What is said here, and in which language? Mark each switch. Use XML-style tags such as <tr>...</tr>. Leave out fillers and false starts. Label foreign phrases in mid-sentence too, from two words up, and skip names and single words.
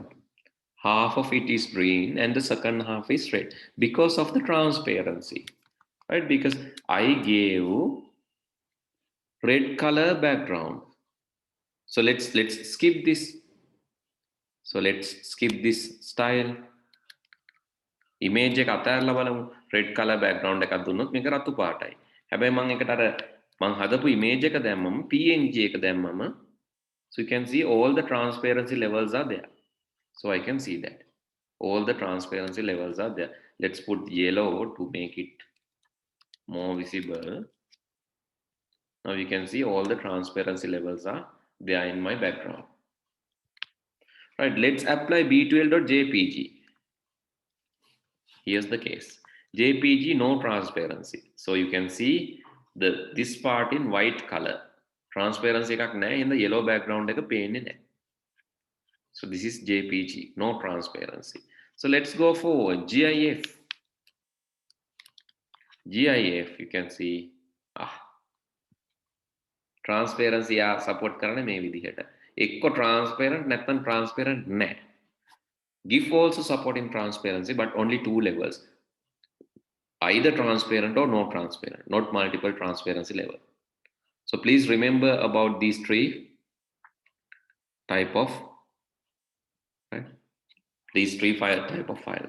<en>Half of it is green and the second half is red because of the transparency, right? Because I gave red color background. So let's skip this. So let's skip this style.</en> <si>Image එක අතහැරලා බලමු.</si> <en>red color background</en> <si>එකක් දුන්නොත් මේක රතු පාටයි. හැබැයි මම එකට අර මම හදපු image එක දැම්මම PNG එක දැම්මම</si> <en>so you can see all the transparency levels are there. So I can see that all the transparency levels are there. Let's put yellow to make it more visible. Now you can see all the transparency levels are there in my background. Right, let's apply b12.jpg. Here's the case. JPG no transparency. So you can see this part in white color.</en> <si>Transparency එකක් නැහැ.</si> <en>in the yellow background</en> <si>එක පේන්නේ නැහැ.</si> <en>So this is JPG, no transparency. So let's go for GIF. GIF, you can see transparency support</en> <si>කරන්නේ මේ විදිහට. එක්ක transparent නැත්නම් transparent නැහැ.</si> <en>GIF also supporting transparency but only two levels. Either transparent or no transparent, not multiple transparency level. So please remember about these three type of type of files.</en>